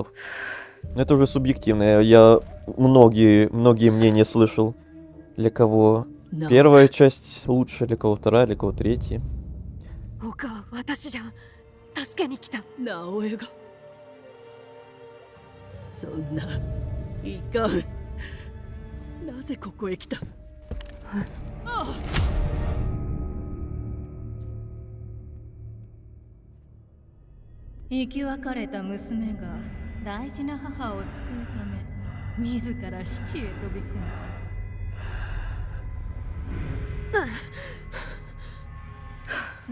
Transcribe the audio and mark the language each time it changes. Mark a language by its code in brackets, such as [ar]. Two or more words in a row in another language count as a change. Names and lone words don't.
[ru] Но это уже субъективно. Я многие мнения слышал. Для кого первая часть лучше, для кого вторая, для кого третья. [ja] 助けに来た。直江がそんないかん。なぜここへ来た。生き別れた娘が大事な母を救うため自ら死地へ飛び込んだ。